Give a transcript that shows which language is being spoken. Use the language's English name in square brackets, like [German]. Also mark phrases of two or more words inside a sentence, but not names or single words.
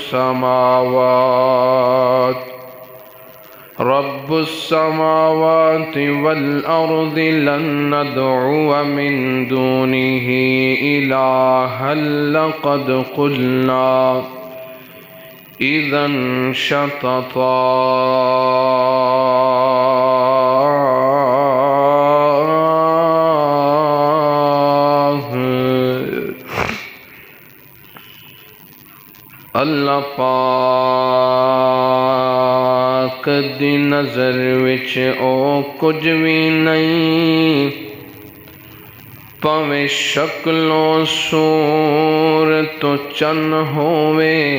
[Arabic] السماوات والأرض لن ندعو من دونه إلها لقد قلنا إذا شططا. [Punjabi] اللہ پاک دی نظر وچ او کچھ بھی نہیں، پاویں شکلوں صورت چن ہووے،